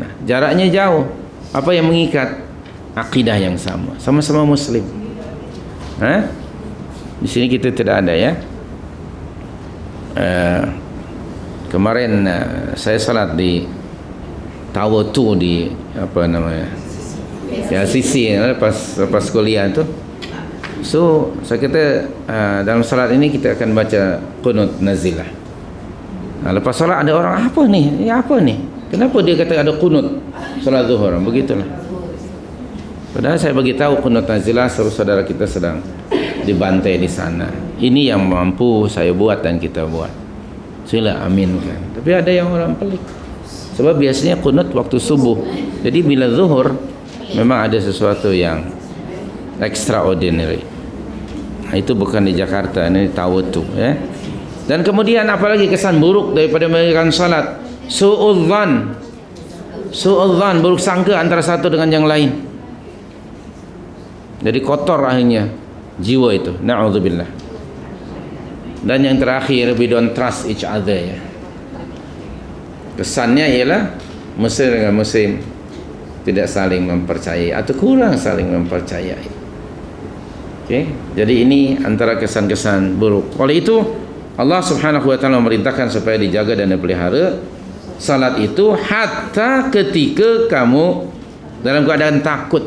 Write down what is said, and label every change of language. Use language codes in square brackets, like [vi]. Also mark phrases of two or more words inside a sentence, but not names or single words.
[ms] Jaraknya jauh. Apa yang mengikat? Akidah yang sama. Sama-sama Muslim. Di sini kita tidak ada ya. Kemarin saya salat di Tower 2 di apa namanya? Ya sisi lepas kuliah tu. So saya kata dalam salat ini kita akan baca qunut nazilah. Lepas salat ada orang apa ni? Ya apa ni? Kenapa dia kata ada qunut salat zuhur? Begitulah. Padahal saya bagi tahu qunut nazilah saudara kita sedang dibantai di sana. Ini yang mampu saya buat dan kita buat. Sila aminkan. Tapi ada yang orang pelik. Sebab biasanya qunut waktu subuh. Jadi bila zuhur memang ada sesuatu yang extraordinary. Itu bukan di Jakarta, ini Tawatu ya. Dan kemudian apalagi kesan buruk daripada mengerjakan salat? Su'udzan, buruk sangka antara satu dengan yang lain. Jadi kotor akhirnya jiwa itu. Na'udzubillah. Dan yang terakhir, [en] we don't trust each other ya. [ms] Kesannya ialah Muslim dengan Muslim tidak saling mempercayai atau kurang saling mempercayai. Okay? Jadi ini antara kesan-kesan buruk. Oleh itu Allah [ar] سبحانه وتعالى [ms] memerintahkan supaya dijaga dan dipelihara salat itu hatta ketika kamu dalam keadaan takut.